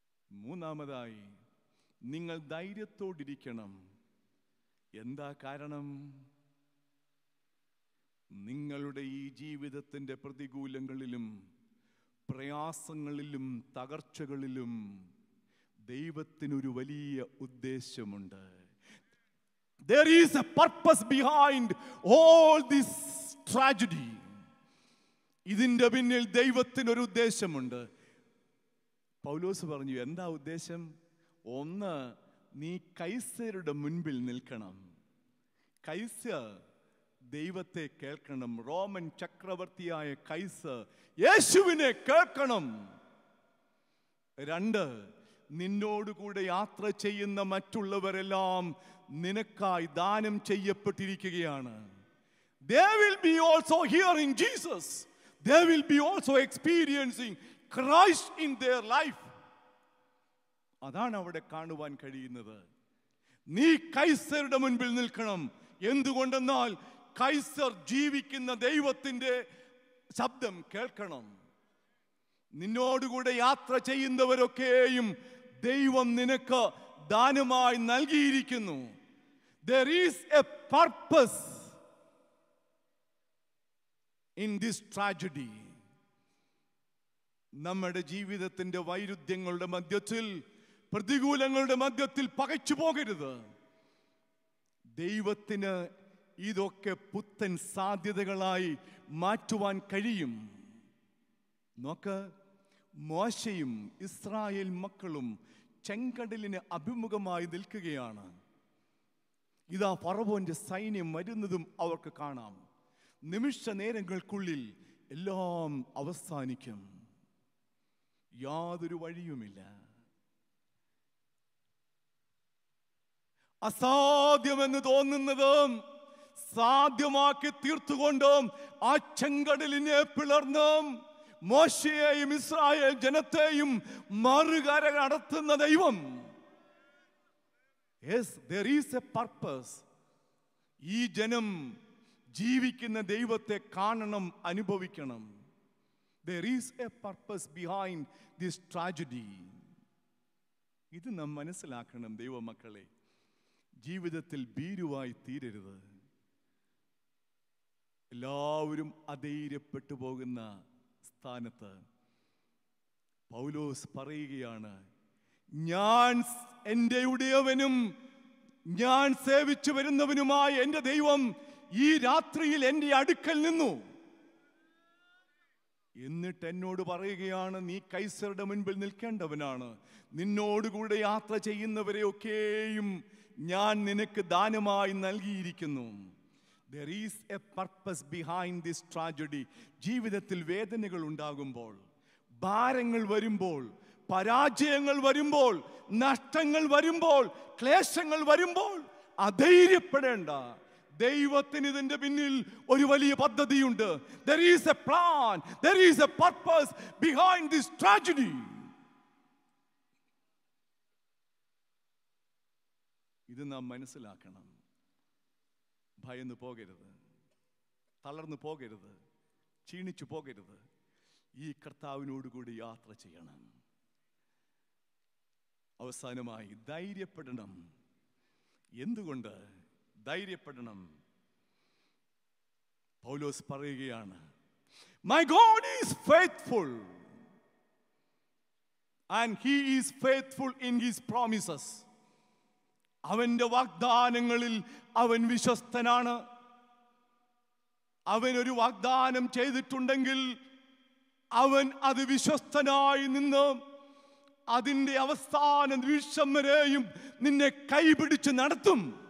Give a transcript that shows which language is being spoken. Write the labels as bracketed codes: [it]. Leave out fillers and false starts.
[ml] മൂന്നാമതായി, നിങ്ങൾ ധൈര്യത്തോടിരിക്കണം. എന്താ കാരണം? നിങ്ങളുടെ ഈ ജീവിതത്തിൻ്റെ പ്രതികൂലങ്ങളിലും പ്രയാസങ്ങളിലും തകർച്ചകളിലും ദൈവത്തിനൊരു വലിയ ഉദ്ദേശമുണ്ട്. [en] There is a purpose behind all this tragedy. [ml] ഇതിൻ്റെ പിന്നിൽ ദൈവത്തിനൊരു ഉദ്ദേശമുണ്ട്. പൗലോസ് പറഞ്ഞു, എന്താ ഉദ്ദേശം? ഒന്ന്, നീ കൈസരുടെ മുൻപിൽ നിൽക്കണം. കൈസർ ദൈവത്തെ കേൾക്കണം. റോമൻ ചക്രവർത്തിയായ കൈസർ യേശുവിനെ കേൾക്കണം. രണ്ട്, നിന്നോടുകൂടെ യാത്ര ചെയ്യുന്ന മറ്റുള്ളവരെല്ലാം നിനക്കായി ദാനം ചെയ്യപ്പെട്ടിരിക്കുകയാണ്. [en] They will be also hearing Jesus. They will be also experiencing Christ in their life. [ml] അതാണ് അവിടെ കാണുവാൻ കഴിയുന്നത്. നീ കൈസറുടെ മുൻപിൽ നിൽക്കണം. എന്തുകൊണ്ടെന്നാൽ കൈസർ ജീവിക്കുന്ന ദൈവത്തിൻ്റെ ശബ്ദം കേൾക്കണം. നിന്നോടുകൂടെ യാത്ര ചെയ്യുന്നവരൊക്കെയും ദൈവം നിനക്ക് ദാനമായി നൽകിയിരിക്കുന്നു. [en] There is a purpose in this tragedy. [ml] നമ്മുടെ ജീവിതത്തിൻ്റെ വൈരുദ്ധ്യങ്ങളുടെ മധ്യത്തിൽ, പ്രതികൂലങ്ങളുടെ മധ്യത്തിൽ പകച്ചു പോകരുത്. ദൈവത്തിന് ഇതൊക്കെ പുത്തൻ സാധ്യതകളായി മാറ്റുവാൻ കഴിയും. നോക്ക്, മോശയും ഇസ്രായേൽ മക്കളും ചെങ്കടലിന് അഭിമുഖമായി നിൽക്കുകയാണ്. ഇതാ ഫറവോന്റെ സൈന്യം വരുന്നതും അവർക്ക് കാണാം. നിമിഷ നേരങ്ങൾക്കുള്ളിൽ എല്ലാം അവസാനിക്കും. യാതൊരു വഴിയുമില്ല. അസാധ്യമെന്ന് തോന്നുന്നതും സാധ്യമാക്കി തീർത്തുകൊണ്ടും ആ ചെങ്കടലിനെ പിളർന്നും മോശയെയും ഇസ്രായേൽ ജനത്തെയും മറുകര നടത്തുന്ന ദൈവം. [en] Yes, there is a purpose. [ml] ഈ ജനം ജീവിക്കുന്ന ദൈവത്തെ കാണണം, അനുഭവിക്കണം. [en] There is a purpose behind this tragedy. [ml] ഇത് നാം മനസ്സിലാക്കണം ദൈവമക്കളെ. ജീവിതത്തിൽ ഭീരുവായി തീരരുത്. എല്ലാവരും അധൈര്യപ്പെട്ടു പോകുന്ന സ്ഥാനത്ത് പൗലോസ് പറയുകയാണ്, ഞാൻ എൻ്റെ ഉടയവനും ഞാൻ സേവിച്ചു വരുന്നവനുമായ എൻ്റെ ദൈവം ഈ രാത്രിയിൽ എൻ്റെ അടുക്കൽ നിന്നു. എന്നിട്ട് എന്നോട് പറയുകയാണ്, നീ കൈസറുടെ മുൻപിൽ നിൽക്കേണ്ടവനാണ്. നിന്നോടുകൂടെ യാത്ര ചെയ്യുന്നവരെയൊക്കെയും ഞാൻ നിനക്ക് ദാനമായി നൽകിയിരിക്കുന്നു. [en] There is a purpose behind this tragedy. [ml] ജീവിതത്തിൽ വേദനകൾ ഉണ്ടാകുമ്പോൾ, ഭാരങ്ങൾ വരുമ്പോൾ, പരാജയങ്ങൾ വരുമ്പോൾ, നഷ്ടങ്ങൾ വരുമ്പോൾ, ക്ലേശങ്ങൾ വരുമ്പോൾ അധൈര്യപ്പെടേണ്ട. ദൈവത്തിന് ഇതിന്റെ പിന്നിൽ ഒരു വലിയ പദ്ധതിയുണ്ട്. [en] There is a plan, there is a purpose behind this tragedy. [ml] ഇത് നാം മനസ്സിലാക്കണം. ഭയന്നു പോകരുത്, തളർന്നു പോകരുത്, ക്ഷീണിച്ചു പോകരുത്. ഈ കർത്താവിനോടുകൂടി യാത്ര ചെയ്യണം. അവസാനമായി ധൈര്യപ്പെടണം. എന്തുകൊണ്ട് ധൈര്യപ്പെടണം? പൗലോസ് പറയുകയാണ്, [en] My God is faithful and He is faithful in His promises. [ml] അവന്റെ വാഗ്ദാനങ്ങളിൽ അവൻ വിശ്വസ്തനാണ്. അവൻ ഒരു വാഗ്ദാനം ചെയ്തിട്ടുണ്ടെങ്കിൽ അവൻ അത് വിശ്വസ്തനായി നിന്ന് അതിൻ്റെ അവസാന നിമിഷം വരെയും നിന്നെ കൈപിടിച്ച് നടത്തും.